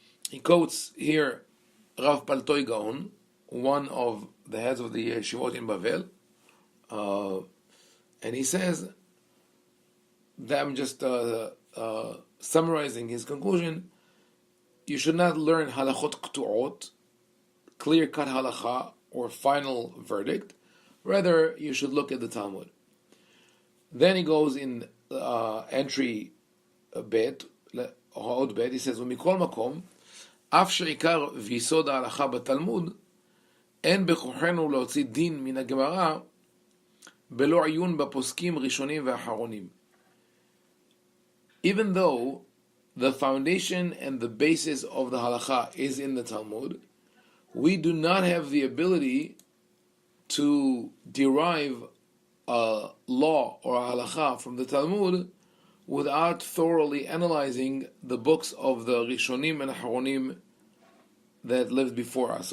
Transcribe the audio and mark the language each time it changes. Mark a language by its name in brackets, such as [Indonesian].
[English] He quotes here Rav Paltoy Gaon, one of the heads of the Yeshivot in Bavel, and he says that, I'm just summarizing his conclusion, you should not learn halachot ktu'ot, clear-cut halacha, or final verdict. Rather, you should look at the Talmud. Then he goes in entry bet, [Hebrew] עוד bet, [English] he says, [Hebrew] ומכל מקום, אף שעיקר ויסוד ההלכה בתלמוד, אין בכוחנו להוציא דין מן הגמרא, בלא עיון בפוסקים ראשונים ואחרונים. [English] Even though the foundation and the basis of the halakha is in the Talmud, we do not have the ability to derive a law or a halakha from the Talmud without thoroughly analyzing the books of the Rishonim and Aharonim that lived before us.